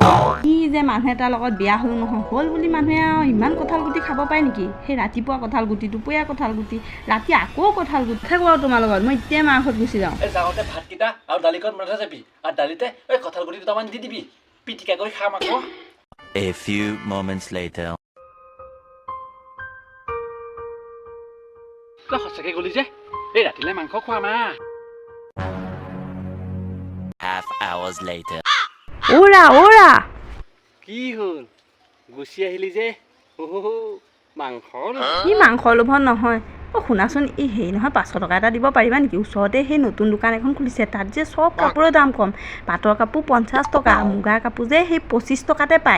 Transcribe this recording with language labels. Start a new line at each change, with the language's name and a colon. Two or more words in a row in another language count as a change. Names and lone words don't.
Assamese: কি যে মানুহ এটাৰ লগত বিয়া হ'ল নহয় হ'ল বুলি মানুহে আৰু ইমান কঁঠাল গুটি খাব পাৰে নেকি সেই ৰাতিপুৱা কঁঠাল গুটি দুপৰীয়া কঁঠাল গুটি ৰাতি আকৌ কঁঠাল গুটি থাকোঁ আৰু তোমাৰ লগত মই এতিয়াই মাৰ ঘৰত গুচি যাওঁ এই যাওঁতে ভাতকেইটা আৰু দালিকণ বনাই থৈ যাবি আৰু দালিতে এই কঁঠাল গুটি দুটামান দি দিবি পিটিকা কৰি খাম আকৌ
English: A few moments later.
Assamese: তই সঁচাকৈ গ'লি যে এই ৰাতিলৈ মাংস খোৱা মা
English: Half hours later. ওৰা ওৰা
Assamese: কি হ'ল গুচি আহিলি যে মাংস ই মাংসৰ লোভত নহয় অ' শুনাচোন এই হেৰি নহয় 500 টকা এটা দিব পাৰিবা নেকি ওচৰতে সেই নতুন দোকান এখন খুলিছে তাত যে চব কাপোৰৰ দাম কম পাটৰ কাপোৰ 50 টকা মুগাৰ কাপোৰ যে সেই 25 টকাতে পায়